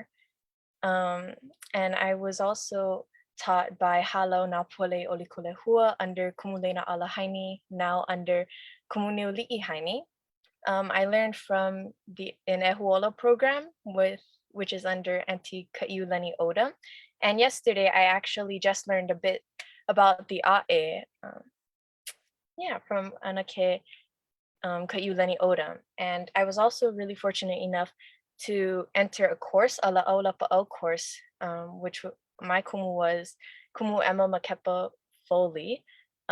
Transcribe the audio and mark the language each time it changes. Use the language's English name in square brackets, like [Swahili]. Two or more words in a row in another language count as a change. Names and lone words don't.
[English] And I was also taught by Halo Napole Olikolehua under Kumulena Alahaini, now under Kumuniuli'i Haini. I learned from the Ehuola program, which is under Auntie Kaiulani Oda. And yesterday, I actually just learned a bit about the ʻAʻe, from Anake Kaiulani Oda. And I was also really fortunate enough to enter a course, a la'aulapa'au course, which my kumu was Kumu Emma Makepa Foley.